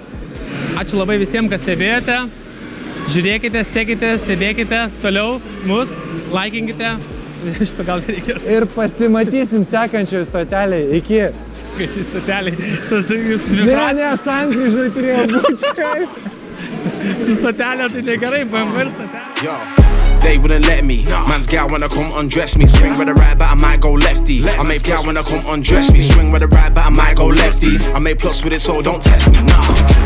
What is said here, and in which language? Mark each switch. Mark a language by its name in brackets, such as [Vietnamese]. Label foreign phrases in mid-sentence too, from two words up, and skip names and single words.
[Lithuanian] Ačiū labai visiems, kas stebėjote. Žiūrėkite, sekite, stebėkite toliau mus, laikinkite. Šito gal reikės. Ir pasimatysim sekančioje stotelėje. Iki. Sekančioje stotelėje. Šitas jūs dviprasmis. Ne, sankryžoj turėjo būti. Su stotelė tai negerai, BMW ir stotelė. [English] They wouldn't let me. Man's gal wanna come undress me. Swing with a right, but I might go lefty. I make gal wanna come undress me. Swing with a right, but I might go lefty. I make plus with it, so don't test me. Nah.